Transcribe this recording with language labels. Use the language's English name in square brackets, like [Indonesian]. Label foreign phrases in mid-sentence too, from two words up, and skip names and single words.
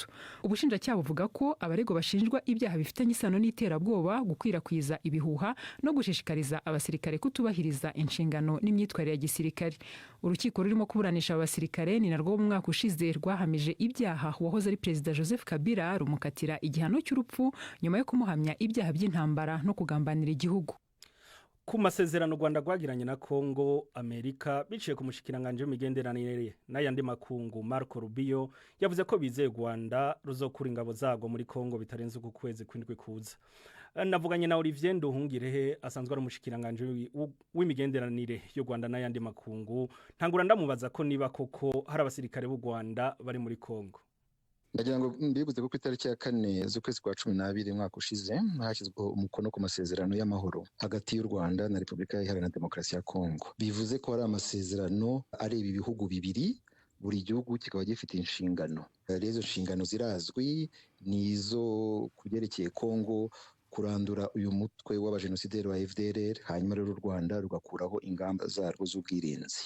[Kinyarwanda] Ubushinjacyaha buvuga ko abaregwa bashinjwa ibyaha bifitanye isano n'iterabwoba, gukwirakwiza ibihuha no gushishikariza abasirikare kutubahiriza inshingano n'imyitwarire ya gisirikare. Urukiko rurimo kuburanisha abasirikare ni narwo mu mwaka ushize rwahamije ibyaha wahoze ari Perezida Joseph Kabila, rumukatira igihano cy'urupfu nyuma yo kumuhamya ibyaha by'intambara no kugambanira igihugu. Ku masezerano Rwanda rwagiranye na Kongo, [Rundi] Amerika biciye ku mushikiranganje w'imigenderanire n'ayandi makungu Marco Rubio yavuze ko bizeye Rwanda ruzokura ingabo zago muri Kongo bitarenze uku kwezi kw'indwi kuza. Navuganye na Olivier Nduhungirehe asanzwe ari umushikiranganje w'imigenderanire y'u Rwanda n'ayandi makungu. Ntangura ndamubaza ko niba koko hari abasirikare b'u Rwanda bari muri Kongo. [Kinyarwanda] Ndagira ngo mbibuze ko itariki ya 4 z'ukwezi kwa 12 mwaka ushize hashyizweho umukono ku masezerano y'amahoro hagati y'u Rwanda na Republika Iharanira Demokarasi ya Kongo. Bivuze ko ari amasezerano areba ibihugu bibiri, buri gihugu kikaba gifite inshingano. Rezo nshingano zirazwi nizo kugerekeye Kongo kurandura uyu mutwe w'abajenosideri wa FDLR, hanyuma rero u Rwanda rugakuraho ingamba zarwo z'ubwirinzi.